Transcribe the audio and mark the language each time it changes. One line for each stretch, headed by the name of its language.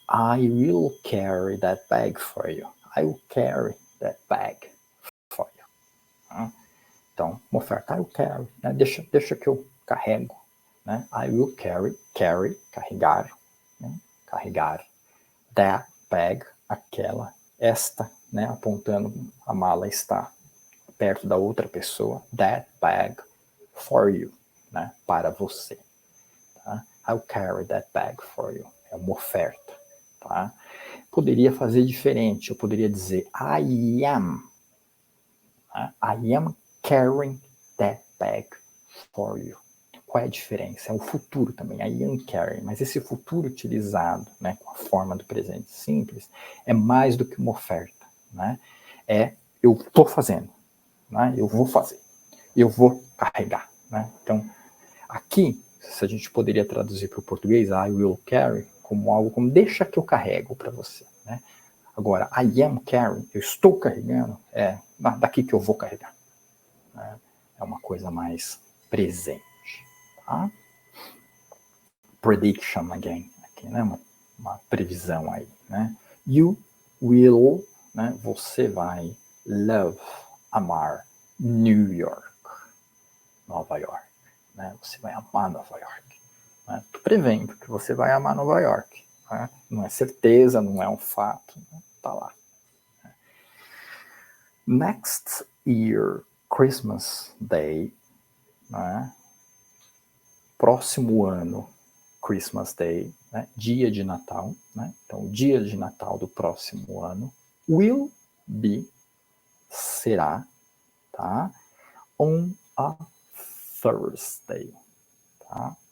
English: I will carry that bag for you. I will carry that bag for you.
Portuguese: Tá? Então, uma oferta,
English: I will carry,
Portuguese: né? Deixa que eu carrego. Né?
English: I will carry,
Portuguese: carregar, né? Carregar,
English: that bag,
Portuguese: aquela, esta, né? Apontando, a mala está perto da outra pessoa,
English: that bag for you,
Portuguese: né? Para você. Tá?
English: I'll carry that bag for you.
Portuguese: É uma oferta. tá? Poderia fazer diferente, eu poderia dizer
English: I am.
Portuguese: Tá?
English: I am carrying that bag for you.
Portuguese: Qual é a diferença? É o futuro também, I am carrying, mas esse futuro utilizado, né, com a forma do presente simples, é mais do que uma oferta, né? Eu estou fazendo, né? Eu vou fazer, eu vou carregar, né? Então, aqui, se a gente poderia traduzir para o português,
English: I will carry,
Portuguese: como algo como deixa que eu carrego para você, né? Agora,
English: I am carrying,
Portuguese: eu estou carregando, daqui que eu vou carregar, né? É uma coisa mais presente, tá? Prediction again, aqui, né? Uma previsão aí, né?
English: You will,
Portuguese: né? Você vai love, amar New York, Nova York, né? Você vai amar Nova York. Né? Tô prevendo que você vai amar Nova York. Né? Não é certeza, não é um fato, né? Tá lá.
English: Next year, Christmas Day, né?
Portuguese: Próximo ano, Christmas Day, né? Dia de Natal, né? Então, o dia de Natal do próximo ano
English: will be,
Portuguese: será, tá?
English: On a Thursday,
Portuguese: tá?